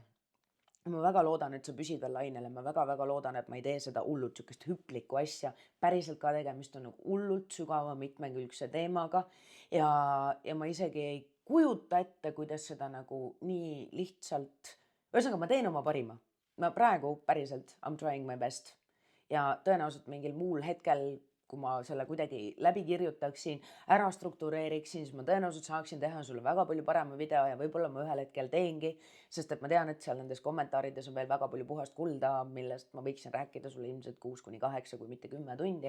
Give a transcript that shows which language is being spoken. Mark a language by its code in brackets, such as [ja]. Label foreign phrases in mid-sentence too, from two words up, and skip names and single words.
[et] Ma väga loodan, et sa püsid veel lainele, ma väga-väga loodan, et ma ei tee seda hullult sükest hüplikku asja, päriselt ka tegemist on nagu hullult sügava mitmekülgse teemaga ja ma isegi ei kujuta ette, kuidas seda nagu nii lihtsalt, ühesõnaga ma teen oma parima. Ma praegu päriselt [en] I'm trying my best [et] ja tõenäoliselt mingil muul hetkel, kui ma selle kuidagi läbi kirjutaksin, ära struktureeriksin, siis ma tõenäoliselt saaksin teha sulle väga palju parema video ja võib-olla ma ühel hetkel teengi, sest et ma tean, et seal nendes kommentaarides on veel väga palju puhast kulda, millest ma võiksin rääkida sulle ilmselt 6-8, kui mitte 10 tundi.